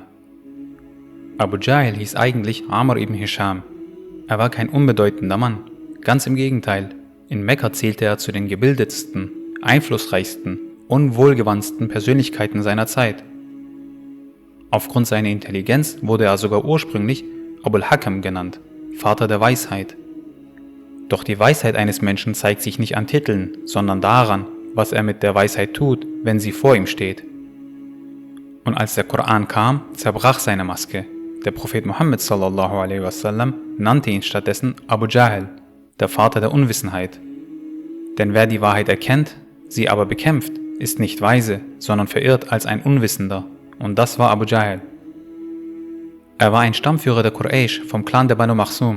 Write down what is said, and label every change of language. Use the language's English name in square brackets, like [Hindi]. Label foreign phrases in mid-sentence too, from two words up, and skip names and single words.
[German] Abu Jahl hieß eigentlich Amr ibn Hisham. Er war kein unbedeutender Mann, ganz im Gegenteil. In Mekka zählte er zu den gebildetsten, einflussreichsten und wohlgewandtsten Persönlichkeiten seiner Zeit. Aufgrund seiner Intelligenz wurde er sogar ursprünglich Abul Hakam genannt, Vater der Weisheit. Doch die Weisheit eines Menschen zeigt sich nicht an Titeln, sondern daran, was er mit der Weisheit tut, wenn sie vor ihm steht. Und als der Koran kam, zerbrach seine Maske. Der Prophet Muhammad [Arabic] صلى الله عليه وسلم [German] nannte ihn stattdessen Abu Jahl, der Vater der Unwissenheit. Denn wer die Wahrheit erkennt, sie aber bekämpft, ist nicht weise, sondern verirrt als ein Unwissender. Und das war Abu Jahl. Er war ein Stammführer der Quraysh vom Clan der Banu Makhzum.